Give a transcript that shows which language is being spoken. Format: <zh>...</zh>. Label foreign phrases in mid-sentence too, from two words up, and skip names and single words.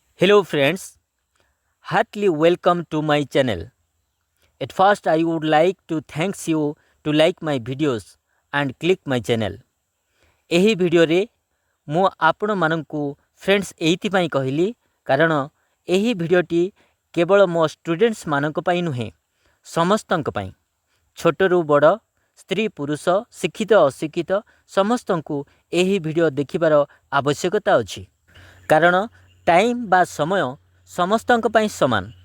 <en>Hello friends, heartily welcome to my channel. At first I would like to thank you to like my videos and click my channel.</en> <or>ଏହି ଭିଡ଼ିଓରେ ମୁଁ ଆପଣମାନଙ୍କୁ ଫ୍ରେଣ୍ଡସ୍ ଏଇଥିପାଇଁ କହିଲି କାରଣ ଏହି ଭିଡ଼ିଓଟି କେବଳ ମୋ ଷ୍ଟୁଡେଣ୍ଟସ୍ ମାନଙ୍କ ପାଇଁ ନୁହେଁ ସମସ୍ତଙ୍କ ପାଇଁ ଛୋଟରୁ ବଡ଼ ସ୍ତ୍ରୀ ପୁରୁଷ ଶିକ୍ଷିତ ଅଶିକ୍ଷିତ ସମସ୍ତଙ୍କୁ ଏହି ଭିଡ଼ିଓ ଦେଖିବାର ଆବଶ୍ୟକତା ଅଛି କାରଣ ଟାଇମ୍ ବା ସମୟ ସମସ୍ତଙ୍କ ପାଇଁ ସମାନ</or>